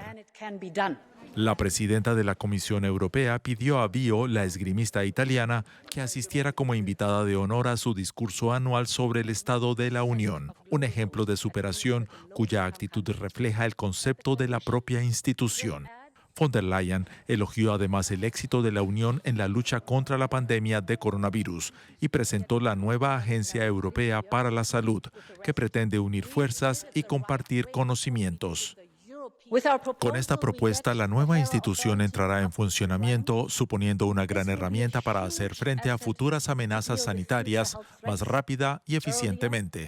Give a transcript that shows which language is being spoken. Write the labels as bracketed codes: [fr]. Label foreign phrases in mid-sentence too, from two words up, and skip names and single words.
[es] La presidenta de la Comisión Europea pidió a Bio, la esgrimista italiana, que asistiera como invitada de honor a su discurso anual sobre el Estado de la Unión, un ejemplo de superación cuya actitud refleja el concepto de la propia institución. Von der Leyen elogió además el éxito de la Unión en la lucha contra la pandemia de coronavirus y presentó la nueva Agencia Europea para la Salud, que pretende unir fuerzas y compartir conocimientos. Con esta propuesta, la nueva institución entrará en funcionamiento, suponiendo una gran herramienta para hacer frente a futuras amenazas sanitarias más rápida y eficientemente.